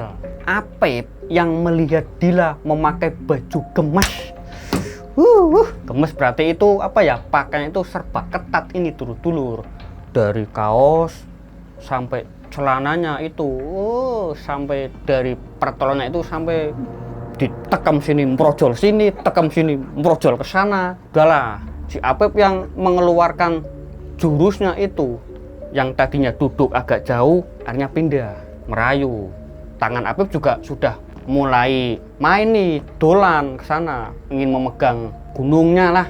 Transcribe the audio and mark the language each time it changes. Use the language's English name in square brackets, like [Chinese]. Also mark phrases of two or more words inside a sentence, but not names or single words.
[Indonesian] Apep yang melihat Dila memakai baju gemes. Gemes berarti itu pakaian itu serba ketat ini dulur-dulur, dari kaos sampai celananya itu, sampai dari pertolonnya itu sampai ditekam sini, merojol sini, tekam sini, merojol ke sana. Udahlah, si Apep yang mengeluarkan jurusnya itu, yang tadinya duduk agak jauh, akhirnya pindah, merayu. Tangan Apep juga sudah mulai main nih, dolan ke sana, ingin memegang gunungnya lah.